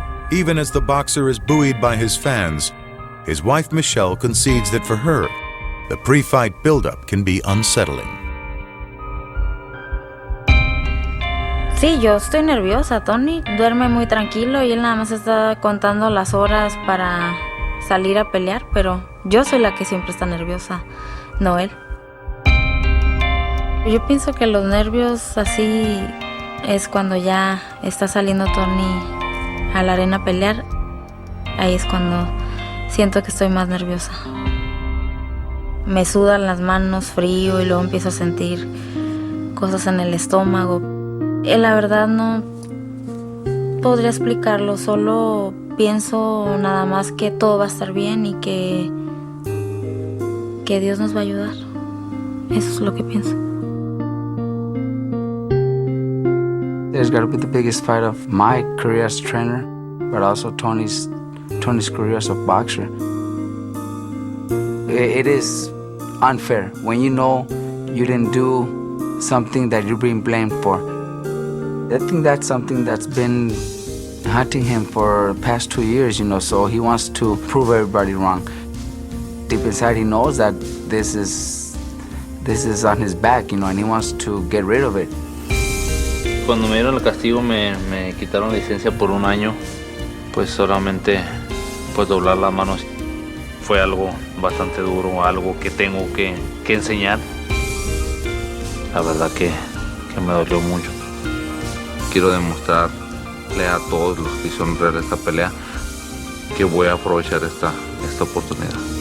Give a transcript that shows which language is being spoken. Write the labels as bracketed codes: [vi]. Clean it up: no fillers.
[en] Even as the boxer is buoyed by his fans, his wife Michelle concedes that for her, the pre-fight build-up can be unsettling. [es] Sí, yo estoy nerviosa. Tony duerme muy tranquilo y él nada más está contando las horas para salir a pelear, pero yo soy la que siempre está nerviosa, no él. Yo pienso que los nervios así es cuando ya está saliendo Tony a la arena a pelear. Ahí es cuando siento que estoy más nerviosa. Me sudan las manos, frío, y luego empiezo a sentir cosas en el estómago. La verdad no podría explicarlo, solo pienso nada más que todo va a estar bien y que Dios nos va a ayudar. Eso es lo que pienso. [en] There's got to be the biggest fight of my career as a trainer, but also Tony's career as a boxer. It is unfair when you know you didn't do something that you're being blamed for. I think that's something that's been haunting him for the past 2 years, so he wants to prove everybody wrong. Deep inside he knows that this is on his back, and he wants to get rid of it. [es] Cuando me dieron el castigo me quitaron la licencia por 1 año, pues solamente pues doblar las manos. Fue algo bastante duro, algo que tengo que enseñar. La verdad que me dolió mucho. Quiero demostrarle a todos los que hicieron real esta pelea que voy a aprovechar esta oportunidad.